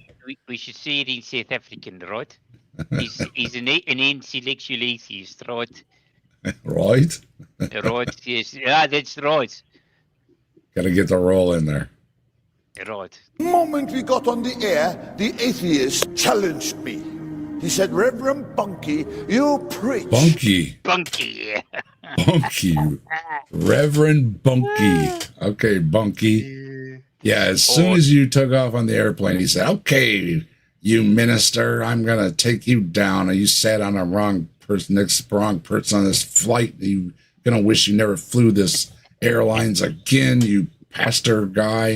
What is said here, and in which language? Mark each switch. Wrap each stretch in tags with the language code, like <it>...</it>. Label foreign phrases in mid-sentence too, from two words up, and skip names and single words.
<en>We should see it in South African, right? He's an intellectual atheist, right? Right? Right, yes. Yeah, that's right. Got to get the roll in there. Right. the moment we got on the air, the atheist challenged me. He said, Reverend Bunky, you preach. Bunky. Bunky. Bunky. Reverend Bunky. Okay, Bunky. Yeah, as soon as you took off on the airplane, he said, okay, you minister, I'm going to take you down. You sat on the wrong person, next wrong person on this flight. You're going to wish you never flew this airlines again, you pastor guy.</en>